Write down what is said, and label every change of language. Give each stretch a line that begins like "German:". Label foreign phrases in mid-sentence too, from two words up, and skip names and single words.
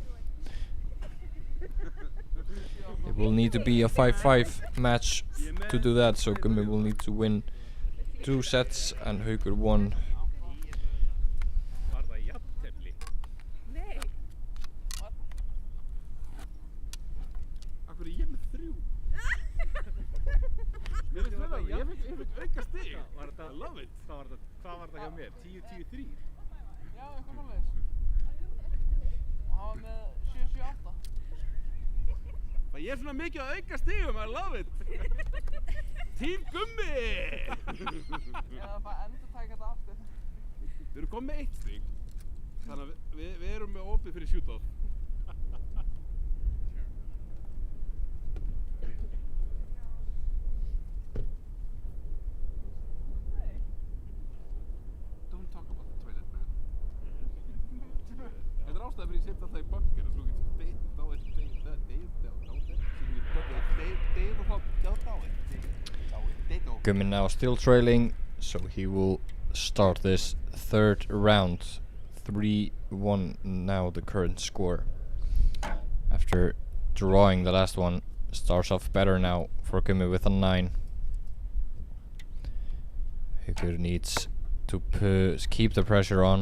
English: It will need to be a 5-5 match to do that, so Gummi will need to win 2 sets and Haukur 1. I love it.
Icelandic: Hvað var þetta hjá mér? 10-10-3? Já, eitthvað svoleiðis. Og hann var með 7-7-8. Ég er svona mikið að auka stigum,
English: I love it! Team Gummi!
Icelandic: Já, það bara endur tækja þetta aftur. Við erum komið með 1 stig, þannig að við erum með opið fyrir shoot-off.
English: Don't talk about the toilet, man.
Icelandic: Þetta er ástæða fyrir ég set alltaf í bunker og svo getur
English: Gummi now still trailing, so he will start this 3rd round. 3-1 now the current score. After drawing the last one, starts off better now for Gummi with a 9. Haukur needs to keep the pressure on.